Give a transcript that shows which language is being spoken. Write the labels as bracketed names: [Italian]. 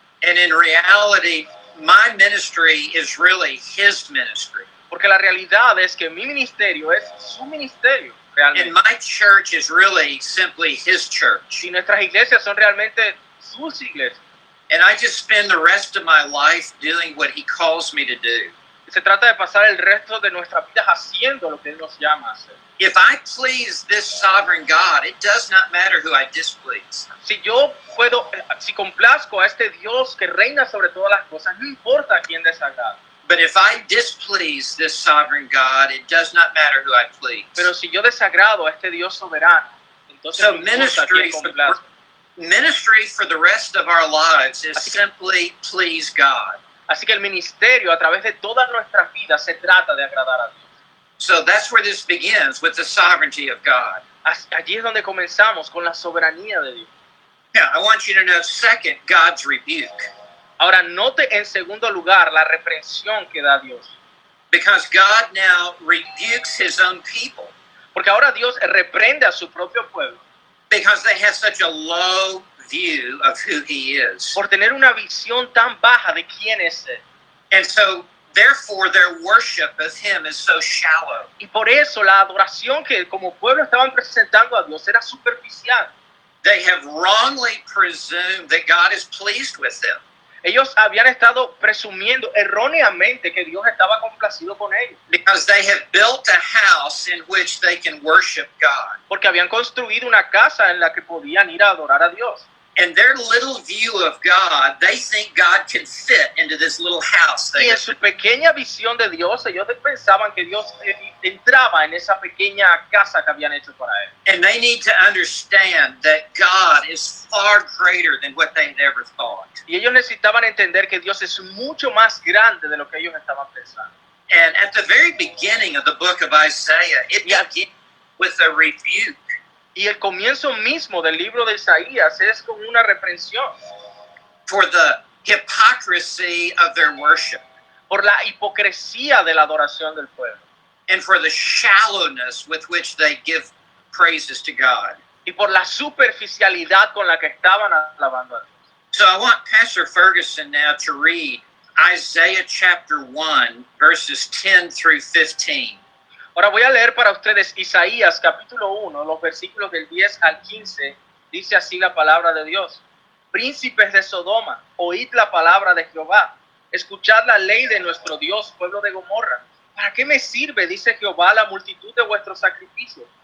[English] And in reality, my ministry is really his ministry. [Spanish] Porque la realidad es que mi ministerio es su ministerio, [English] And [Spanish] realmente. [English] my church is really simply his church. [Spanish] Y nuestras iglesias son realmente sus iglesias. [English] And I just spend the rest of my life doing what he calls me to do. [Spanish] Se trata de pasar el resto de nuestras vidas haciendo lo que Él nos llama a hacer. [English] If I please this sovereign God, it does not matter who I displease. [Spanish] Si complazco a este Dios que reina sobre todas las cosas, no importa a quién desagrada. [English] But if I displease this sovereign God, it does not matter who I please. [Spanish] Pero si yo desagrado a este Dios soberano, entonces [English] So [Spanish] no importa a quién complazco. [English] ministry for the rest of our lives is simply please God. [Spanish] Así que el ministerio a través de todas nuestras vidas se trata de agradar a Dios. [English] So that's where this begins, with the sovereignty of God. [Spanish] Allí es donde comenzamos con la soberanía de Dios. [English] Now, I want you to note, second, God's rebuke. [Spanish] Ahora, note en segundo lugar la reprensión que da Dios. [English] Because God now rebukes his own people. [Spanish] Porque ahora Dios reprende a su propio pueblo [English] Because they have such a low view of who he is. [Spanish] por tener una visión tan baja de quién es Él. [English] And so, therefore, their worship of him is so shallow. [Spanish] Y por eso la adoración que como pueblo estaban presentando a Dios era superficial. [English] They have wrongly presumed that God is pleased with them. [Spanish] Ellos habían estado presumiendo erróneamente que Dios estaba complacido con ellos. [English] Because they have built a house in which they can worship God. [Spanish] Porque habían construido una casa en la que podían ir a adorar a Dios. [English] And their little view of God, they think God can fit into this little house. [Spanish] Y en su pequeña visión de Dios, ellos pensaban que Dios entraba en esa pequeña casa que habían hecho para Él. [English] And they need to understand that God is far greater than what they had ever thought. [Spanish] Y ellos necesitaban entender que Dios es mucho más grande de lo que ellos estaban pensando. [English] And at the very beginning of the book of Isaiah, it begins with a rebuke. [Spanish] Y el comienzo mismo del libro de Isaías es como una reprensión [English] For the hypocrisy of their worship. [Spanish] por la hipocresía de la adoración del pueblo [English] And for the shallowness with which they give praises to God. [Spanish] y por la superficialidad con la que estaban alabando a Dios. [English] So I want Pastor Ferguson now to read Isaiah chapter 1, verses 10 through 15. [Spanish] Ahora voy a leer para ustedes Isaías capítulo 1, los versículos del 10 al 15. Dice así la palabra de Dios. Príncipes de Sodoma, oíd la palabra de Jehová. Escuchad la ley de nuestro Dios, pueblo de Gomorra. ¿Para qué me sirve, dice Jehová, la multitud de vuestros sacrificios